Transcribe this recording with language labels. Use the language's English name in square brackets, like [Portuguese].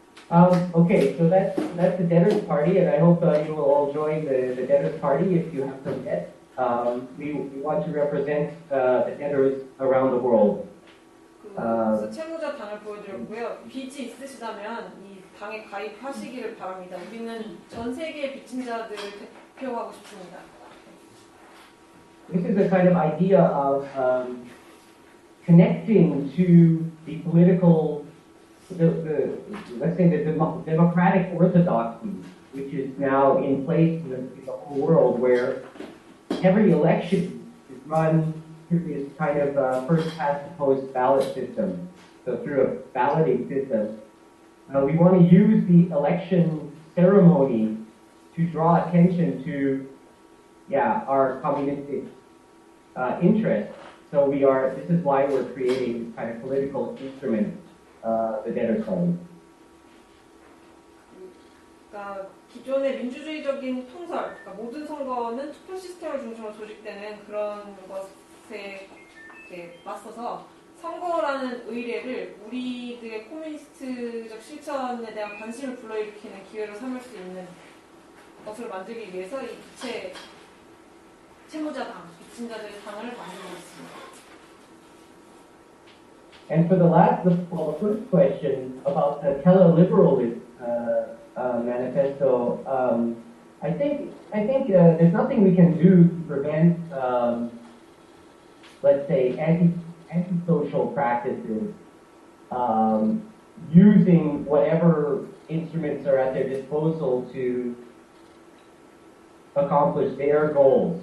[English] Okay, so that's the debtors party, and I hope you will all join the debtors party if you have some debt. We want to represent the debtors around the world. [Korean] 그래서 채무자 당을 보여드렸고요. 빚이 있으시다면 이 당에 가입하시기를 바랍니다. 우리는 전 세계의 빚진 자들을 대표하고 싶습니다. [English] This is a kind of idea of connecting to the political, let's say the democratic orthodoxy, which is now in place in the whole world, where every election is run through this kind of first past the post ballot system, so through a balloting system. We want to use the election ceremony to draw attention to, our communistic interest. So this is why we're creating this kind of political instrument, the debtors party. [Korean] 그러니까 기존의 민주주의적인 통설, 그러니까 모든 선거는 투표 시스템을 중심으로 조직되는 그런 것에 맞서서 선거라는 의례를 우리들의 코뮤니스트적 실천에 대한 관심을 불러일으키는 기회로 삼을 수 있는 것을 만들기 위해서 이 채무자당, 빚진 자들의 당을 만들고 있습니다. [English] And for the first question about the tele-liberalist manifesto, I think there's nothing we can do to prevent, let's say, antisocial practices using whatever instruments are at their disposal to accomplish their goals.